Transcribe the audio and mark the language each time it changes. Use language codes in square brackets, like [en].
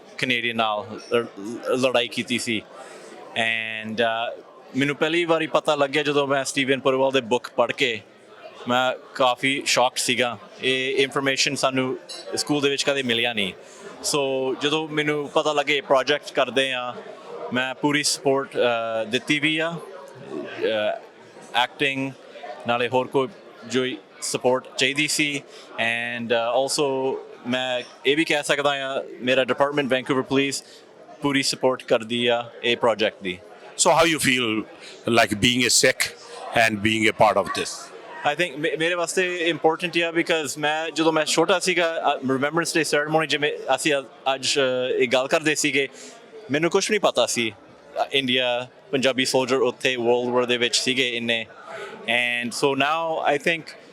[pa] Canadian ਨਾਲ ਲੜਾਈ ਕੀਤੀ ਸੀ ਐਂਡ ਮੈਨੂੰ ਪਹਿਲੀ ਵਾਰੀ ਪਤਾ ਲੱਗਿਆ ਜਦੋਂ ਮੈਂ ਸਟੀਵਨ ਪੁਰਵਾਲ ਦੇ ਬੁੱਕ ਪੜ੍ਹ ਕੇ ਮੈਂ ਕਾਫੀ ਸ਼ੌਕਡ ਸੀਗਾ ਇਹ ਇਨਫੋਰਮੇਸ਼ਨ ਸਾਨੂੰ ਸਕੂਲ ਦੇ ਵਿੱਚ ਕਦੇ ਮਿਲਿਆ ਨਹੀਂ ਸੋ ਜਦੋਂ ਮੈਨੂੰ ਪਤਾ ਲੱਗੇ ਪ੍ਰੋਜੈਕਟ ਕਰਦੇ ਆ ਮੈਂ ਪੂਰੀ ਸਪੋਰਟ ਦਿੱਤੀ ਵੀ ਆ ਐਕਟਿੰਗ ਨਾਲੇ ਹੋਰ ਕੋਈ ਜੋ ਸਪੋਰਟ ਚਾਹੀਦੀ ਸੀ ਐਂਡ ਆਲਸੋ ਮੈਂ ਇਹ ਵੀ ਕਹਿ ਸਕਦਾ ਆ ਮੇਰਾ ਡਿਪਾਰਟਮੈਂਟ ਵੈਂਕੂਵਰ ਪੁਲਿਸ ਪੂਰੀ ਸਪੋਰਟ ਕਰਦੀ ਆ ਇਹ project ਦੀ [en] So how you feel like being a Sikh and being a part of this? [pa] I think ਮੇਰੇ ਵਾਸਤੇ ਇੰਪੋਰਟੈਂਟ ਆ ਬਿਕਾਜ਼ ਮੈਂ ਜਦੋਂ ਮੈਂ ਛੋਟਾ ਸੀਗਾ ਰਿਮੈਂਬਰੈਂਸ ਡੇ ਸੈਰੇਮੋਨੀ ਜਿਵੇਂ ਅਸੀਂ ਅੱਜ ਇਹ ਗੱਲ ਕਰਦੇ ਸੀਗੇ ਮੈਨੂੰ ਕੁਛ ਨਹੀਂ ਪਤਾ ਸੀ ਇੰਡੀਆ ਪੰਜਾਬੀ ਸੋਲਜਰ ਉੱਥੇ ਵਰਲਡ ਵਾਰ ਦੇ ਵਿੱਚ ਸੀਗੇ ਇੰਨੇ [en] and so now I think